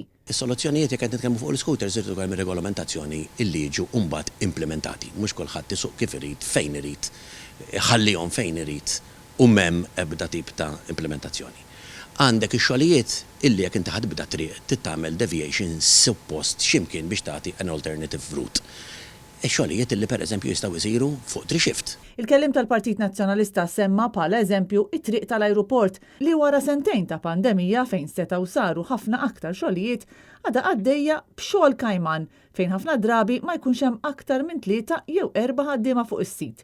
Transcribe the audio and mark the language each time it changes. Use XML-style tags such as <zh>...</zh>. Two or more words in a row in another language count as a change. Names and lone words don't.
<mt>Is-soluzzjonijiet jekk qed nitkellmu fuq l-scooters irid ukoll regolamentazzjoni illi jiġu mbagħad implementati. Mhux kulħadd isuq kif irid, fejn irid, ħallihom fejn irid u m'hemm ebda tip ta' implementazzjoni. Għandek ix-xogħlijiet illi jekk inti ħadbda triq titgħamel deviation suppost x'imkien biex tagħti</mt> <en>an alternative route.</en> <mt>Ix-xogħlijiet illi pereżempju jistgħu jsiru fuq tri-shift. Il-kellim tal-Partit Nazzjonalista semma bħala eżempju it-triq tal-ajruport li wara sentejn ta' pandemija fejn setgħu saru ħafna aktar xogħlijiet għadha għaddejja b'xogħol kajman fejn ħafna drabi ma jkunx hemm aktar minn 3 jew 4 ħaddiema fuq is-sit.</mt>